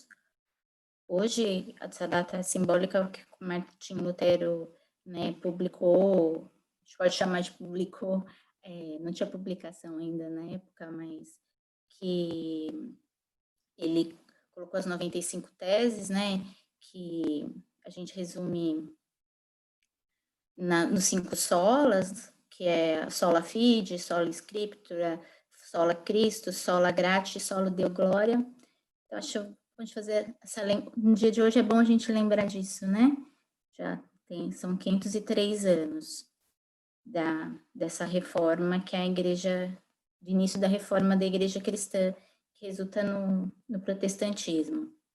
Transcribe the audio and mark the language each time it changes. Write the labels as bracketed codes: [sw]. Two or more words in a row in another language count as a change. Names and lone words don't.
[pt] Hoje, essa data é simbólica que Martim Lutero, né, publicou, a gente pode chamar de publicou, não tinha publicação ainda na época, mas que ele colocou as 95 teses, né, que a gente resume nos 5 solas, que é [la] sola fide, sola scriptura, sola Christus, sola gratia, sola Deo glória. [pt] Então, acho que vamos fazer no dia de hoje é bom a gente lembrar disso, né? São 503 anos dessa reforma que é a igreja, do início da reforma da igreja cristã, que resulta no protestantismo.